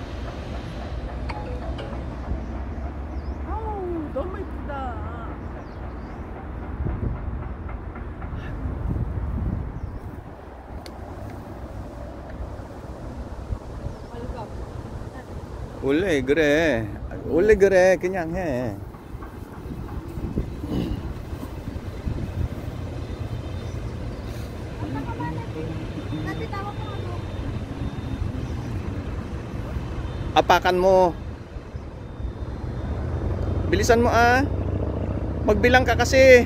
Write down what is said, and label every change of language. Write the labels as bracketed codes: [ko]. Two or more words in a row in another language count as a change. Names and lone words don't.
[ko] 아우 너무 예쁘다. 원래 그래. 원래 그래. 그냥 해. [tl] Apakan mo. Bilisan mo ah. Magbilang ka kasi.